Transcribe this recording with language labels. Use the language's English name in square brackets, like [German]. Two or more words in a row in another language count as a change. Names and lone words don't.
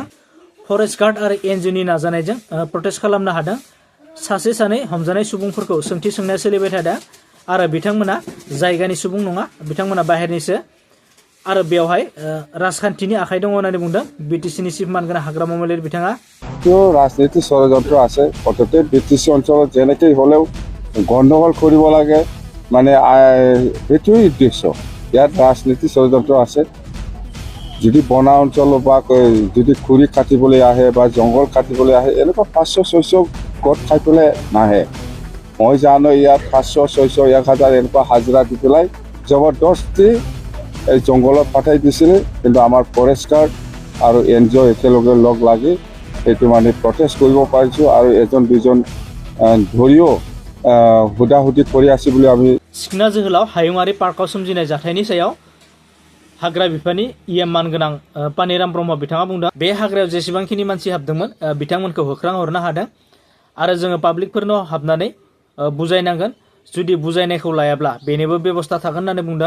[Bodo] फरेस्ट गार्ड आरो एनजिअनि नाजानायजों प्रटेस्ट खालामनो हादों। सासे सानै हमजानाय सुबुंफोरखौ सोंथि सोंनाया सोलिबाय थादों आरो बिथांमोना जायगानि सुबुं नङा, बिथांमोना बाहेरनिसो आरो बेवहाय राजखान्थिनि आखाइ दङ होननानै बुंदों बिटिसिनि चिफ मानगोनां हाग्रामा मन्त्रि बिथाङा। [Assamese] राजनीতি षড়যন্ত্র আছে অততে বিটিসি অঞ্চলত যেনেকৈ হলেও গণ্ডগোল কৰিব লাগে মানে এইটোৱেই উদ্দেশ্য। ইয়াত ৰাজনীতি ষড়যন্ত্র আছে। যদি বনা অঞ্চল বা যদি খুৰি কাটিবলৈ আহে বা জংঘল কাটিবলৈ আহে এনেকুৱা 500-600 গছ খাই পেলাই নাহে। মই জানো ইয়াত 500-600 1000 এনেকুৱা হাজিৰা দি পেলাই জবৰদস্তি এই জংঘলত পঠাই দিছিলে। কিন্তু আমাৰ ফৰেষ্ট গাৰ্ড আৰু এনজিঅ একেলগে লগ লাগি সেইটো মানে প্ৰটেষ্ট কৰিব পাৰিছোঁ আৰু এজন দুজন ধৰিও হুদাহুদি কৰি আছি বুলি আমি। [Bodo] सिखना जोहोलाव हायुङारि पार्कआव सोमजिनाय जाथायनि सायाव हाग्रा बिफाननि इएम मानगोनां पानिराम ब्रह्म बिथाङा बुंदों बे हाग्रायाव जेसेबांखिनि मानसि हाबदोंमोन बिथांमोनखौ होख्रांहरनो हादों आरो जोङो पाब्लिकफोरनाव हाबनानै बुजायनांगोन। जुदि बुजायनायखौ लायाब्ला बेनिबो बेबस्था थागोन होननानै बुंदों।